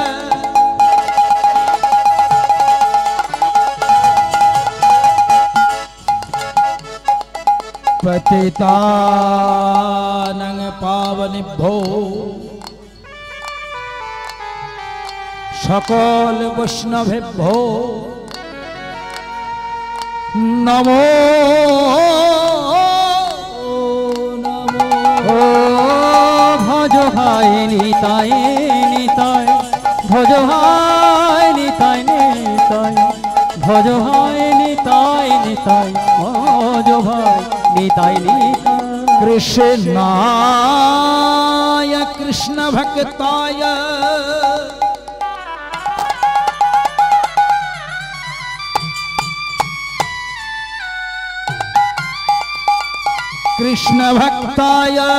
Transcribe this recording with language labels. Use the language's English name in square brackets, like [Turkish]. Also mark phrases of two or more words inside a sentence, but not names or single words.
[Sanskrit] पतितानं पावनेभ्यो सकल वैष्णवेभ्यो नमो नमो [Bangla] ও ভজ ভাই নিতাই নিতাই ভজ ভাই নিতাই নিতাই ভজ ভাই নিতাই নিতাই ভজ ভাই নিতাই নিতাই [Sanskrit] कृष्णाय कृष्ण भक्ताय कृष्ण भक्ताय